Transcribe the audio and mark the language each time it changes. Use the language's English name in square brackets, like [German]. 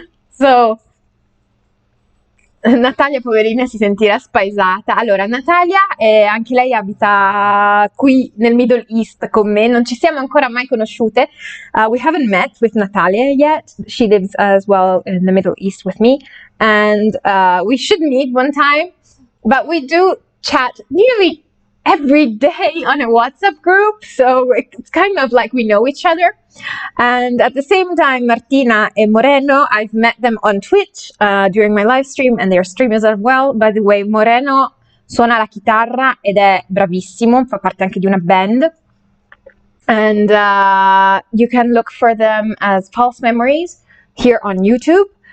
[Italian] So, Natalia, poverina, si sentirà spaesata. Allora, Natalia, anche lei abita qui nel Middle East con me. Non ci siamo ancora mai conosciute. [English] We haven't met with Natalia yet. She lives as well in the Middle East with me. And we should meet one time. But we do chat nearly every day on a WhatsApp group. So it's kind of like we know each other. And at the same time, Martina and Moreno, I've met them on Twitch during my live stream, and they're streamers as well. By the way, [Italian] Moreno suona la chitarra ed è bravissimo, fa parte anche di una band. [English] And you can look for them as False Memories here on YouTube.